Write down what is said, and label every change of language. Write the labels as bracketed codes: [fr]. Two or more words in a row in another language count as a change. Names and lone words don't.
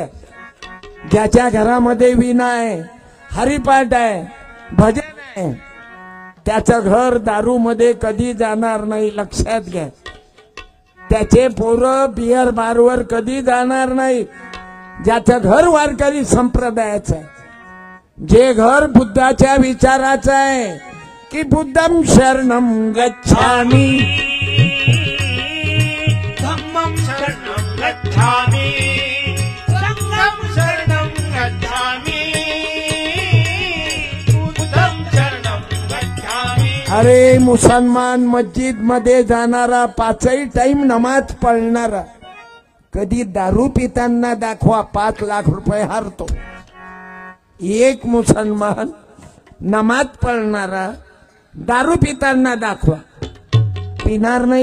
[mr] ज्याच्या घरामध्ये वीणा आहे, हरिपाठ आहे, भजन आहे, त्याचं घर दारूमध्ये कधी जाणार नाही. लक्षात घ्या. त्याचे पोरं बियर बारवर कधी जाणार नाही. ज्याचं घर वारकरी संप्रदायाचं आहे, जे घर बुद्धाच्या विचाराचं आहे की [pi] बुद्धम शरणम गच्छामि, धम्मं शरणं गच्छामि, संघं शरणं गच्छामि, बुद्धं शरणं गच्छामि. [mr] अरे मुसलमान मस्जिद मध्ये जाणारा, पाचही टाइम नमाज पळणारा, कधी दारू पिताना दाखवा 5 लाख रुपये हारतो. एक मुसलमान नमाज पळणारा दारू पिताना दाखवा, पिणार नाही.